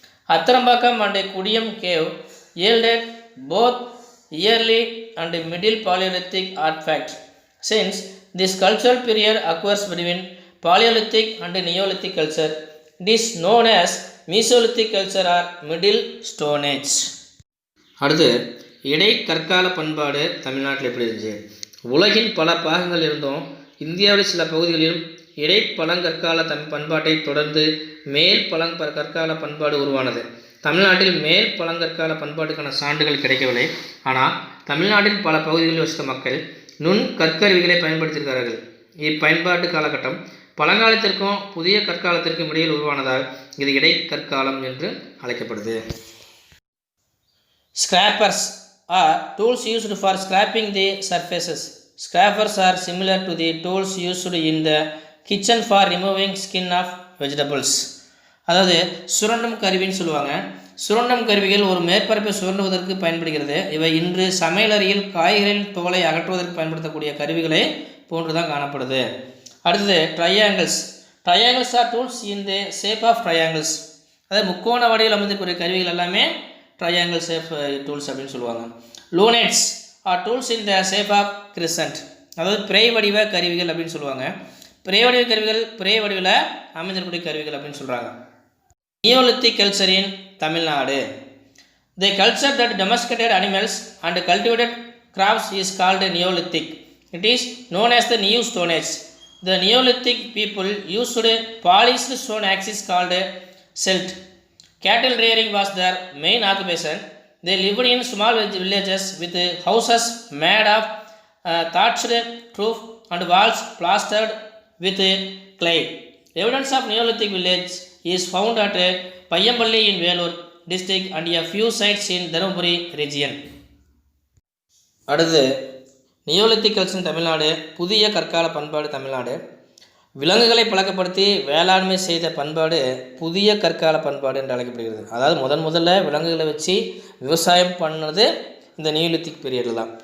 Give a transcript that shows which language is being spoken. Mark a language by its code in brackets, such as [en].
[en] Athinambakam and Kudiyam cave yielded both early and middle Paleolithic artifacts. Since this cultural period occurs between Paleolithic and Neolithic culture, it is known as Mesolithic culture or Middle Stone Age. [ta] அடுத்து இடைக்கற்கால பண்பாடு தமிழ்நாட்டில் எப்படி இருந்துச்சு? உலகின் பல பாகங்கள் இருந்தும் இந்தியாவில் சில பகுதிகளிலும் இடைப்பழங்கற்கால பண்பாட்டை தொடர்ந்து மேல் பழங்கற்கால பண்பாடு உருவானது. தமிழ்நாட்டில் மேல் பழங்கற்கால பண்பாட்டுக்கான சான்றுகள் கிடைக்கவில்லை. ஆனால் தமிழ்நாட்டின் பல பகுதிகளில் வசித்த மக்கள் நுண் கற்கருவிகளை பயன்படுத்தியிருக்கிறார்கள். இப்பயன்பாட்டு காலகட்டம் பழங்காலத்திற்கும் புதிய கற்காலத்திற்கும் இடையில் உருவானதால் இது இடைக்கற்காலம் என்று அழைக்கப்படுது. [en] Scrapers are tools used for scraping the surfaces. Scrapers are similar to the tools used in the kitchen for removing skin of vegetables. [ta] அதாவது சுரண்டும் கருவின்னு சொல்லுவாங்க. சுரண்டும் கருவிகள் ஒரு மேற்பரப்பை சுரண்டுவதற்கு பயன்படுகிறது. இவை இன்று சமையலறையில் காய்கறிகளின் தோலை அகற்றுவதற்கு பயன்படுத்தக்கூடிய கருவிகளை போன்றுதான் காணப்படுது. [en] அடுத்தது triangles. Triangles are tools in the shape of triangles. [ta] அதாவது முக்கோண வடிவில் அமைந்திருக்கிற கருவிகள் எல்லாமே ட்ரையாங்கிள் ஷேப் டூல்ஸ் அப்படின்னு சொல்லுவாங்க. [en] Lunates are tools in the shape of crescent. [ta] அதாவது பிறை வடிவ கருவிகள் அப்படின்னு சொல்லுவாங்க. பிறை வடிவ கருவிகள் பிறை வடிவில் அமைந்திருக்கக்கூடிய கருவிகள் அப்படின்னு சொல்கிறாங்க. [en] Neolithic culture in Tamil Nadu. The culture that domesticated animals and cultivated crops is called Neolithic. It is known as the New Stone Age. The Neolithic people used polished stone axes called celt. Cattle rearing was their main occupation. They lived in small villages with houses made of thatched roof and walls plastered with clay. Evidence of Neolithic village is found at Payyamballi in Velur district and a few sites in Dharmaburi region. [ta] அடுத்து Neolithic culture Tamil Nadu. புதிய கற்கால பண்பாடு தமிழ்நாடு. விலங்குகளை பழக்கப்படுத்தி வேளாண்மை செய்த பண்பாடு புதிய கற்கால பண்பாடு என்று அழைக்கப்படுகிறது. அதாவது முதல்ல விலங்குகளை வச்சு விவசாயம் பண்ணது இந்த நியோலித்திக் பீரியடில் தான்.